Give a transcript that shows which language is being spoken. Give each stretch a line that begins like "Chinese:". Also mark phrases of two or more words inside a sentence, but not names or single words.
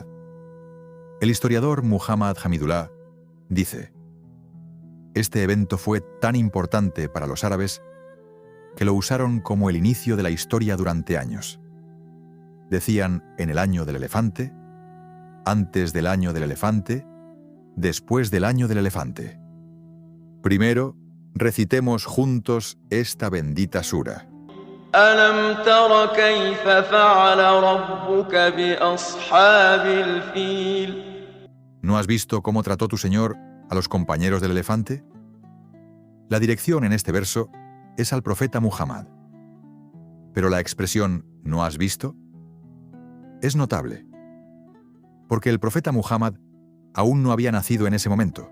Spanish: El historiador Muhammad Hamidullah dice: este evento fue tan importante para los árabes que lo usaron como el inicio de la historia durante años. Decían en el año del elefante, antes del año del elefante, después del año del elefante. Primero, recitemos juntos esta bendita sura.
Arabic: أَلَمْ تَرَ كَيْفَ فَعَلَ رَبُّكَ بِأَصْحَابِ الْفِيلِ.
Spanish: ¿No has visto cómo trató tu Señor a los compañeros del elefante? La dirección en este verso es al profeta Muhammad. Pero la expresión ¿no has visto? Es notable, porque el profeta Muhammad aún no había nacido en ese momento.